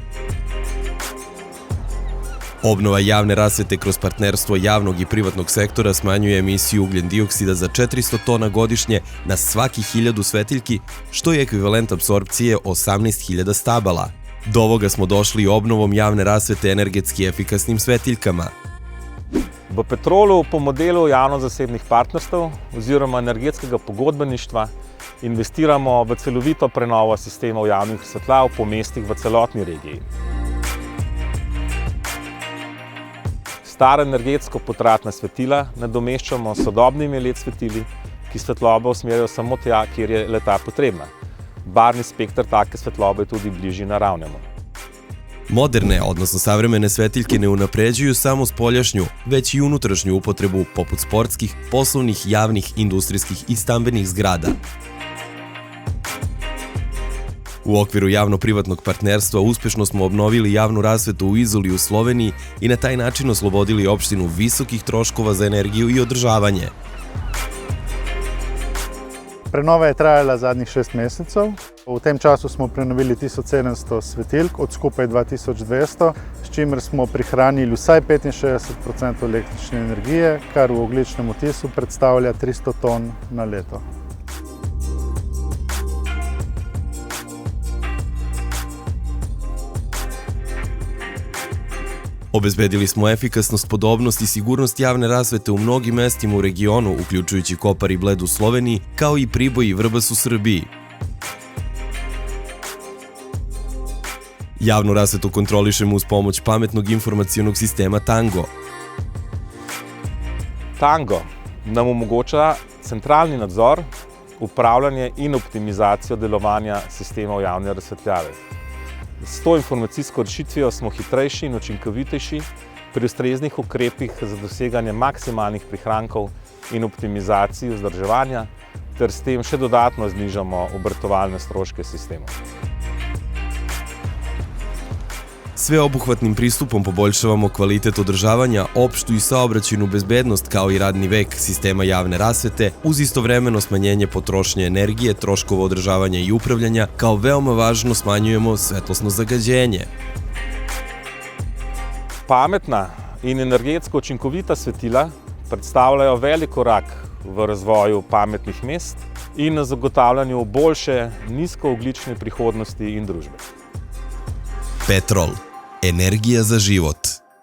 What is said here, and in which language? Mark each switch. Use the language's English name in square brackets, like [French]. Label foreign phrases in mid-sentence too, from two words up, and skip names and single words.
[Serbian] Obnova javne rasvete kroz partnerstvo javnog i privatnog sektora smanjuje emisiju ugljen-dioksida za 400 tona godišnje na svaki 1000 svetiljki, što je ekvivalent apsorpcije 18.000 stabala. Do ovoga smo došli obnovom javne rasvete energetski efikasnim svetiljkama. [Slovenian] V Petrolu po modelu javno-zasebnih partnerstv oziroma energetskega pogodbeništva investiramo v celovito prenovo sistemov javnih svetlav po mestih v celotni regiji. Stara energetsko potratna svetila nadomeščamo s sodobnimi LED svetili, ki svetlobo usmerjajo samo tja, kjer je le-ta potrebna. Barvni spekter take svetlobe je tudi bližji naravnemu. [Serbian] Moderne, odnosno savremene svetiljke ne unapređuju samo spoljašnju, već i unutrašnju upotrebu poput sportskih, poslovnih, javnih, industrijskih i stambenih zgrada. U okviru javno-privatnog partnerstva uspešno smo obnovili javnu rasvetu u Izoli u Sloveniji i na taj način oslobodili opštinu visokih troškova za energiju i održavanje. [Slovenian] Prenova je trajala zadnjih 6 mesecev. V tem času smo prenovili 1700 svetiljk od skupaj 2200, s čimer smo prihranili vsaj 65% električne energije, kar v ogljičnem odtisu predstavlja 300 ton na leto. [Serbian] Obezbedili smo efikasnost, podobnost i sigurnost javne rasvete u mnogim mestima u regionu, uključujući Kopar i Bled u Sloveniji, kao i Priboj i Vrbas u Srbiji. Javnu rasvetu kontrolišemo uz pomoć pametnog informacionog sistema Tango. [Slovenian] Tango nam omogoča centralni nadzor, upravljanje in optimizacijo delovanja sistemov javne razsvetljave. S to informacijsko rešitvijo smo hitrejši in učinkovitejši pri ustreznih ukrepih za doseganje maksimalnih prihrankov in optimizaciji vzdrževanja, ter s tem še dodatno znižamo obratovalne stroške sistemov. [Serbian] Sveobuhvatnim pristupom poboljšavamo kvalitet održavanja, opštu i saobraćajnu bezbednost kao i radni vek sistema javne rasvete uz istovremeno smanjenje potrošnje energije, troškova održavanja i upravljanja, kao veoma važno smanjujemo svetlosno zagađenje. [Slovenian] Pametna in energetsko učinkovita svetila predstavljajo velik korak v razvoju pametnih mest in na zagotavljanju boljše nizkoogljične prihodnosti in družbe. [Serbian] Petrol. Energija za život.